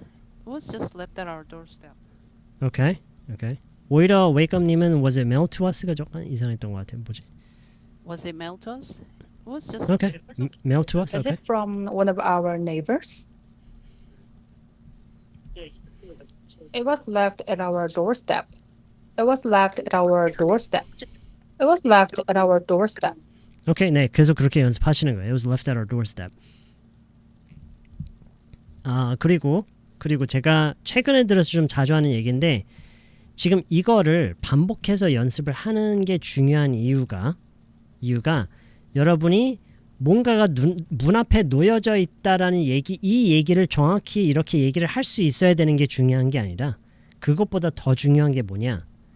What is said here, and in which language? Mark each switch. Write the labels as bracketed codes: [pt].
[en] It was just left at our doorstep. Okay. [ko] 오히려 웨이크업님은 [en] was it mailed to us [ko] 가 조금 이상했던 것 같아요. 뭐지? [en] Was it mailed to us? It was just Okay. Mailed to us. Is Okay. it from one of our neighbors? It was left at our doorstep. It was left at our doorstep. It was left at our doorstep. [ko] 오케이, 네, 계속 그렇게 연습하시는 거예요. [en] It was left at our doorstep. [ko] 그리고 제가 최근에 들어서 좀 자주 하는 얘기인데 지금 이거를 반복해서 연습을 하는 게 중요한 이유가 여러분이 뭔가가 문 앞에 놓여져 있다라는 이 얘기를 정확히 이렇게 얘기를 할 수 있어야 되는 게 중요한 게 아니라 그것보다 더 중요한 게 뭐냐?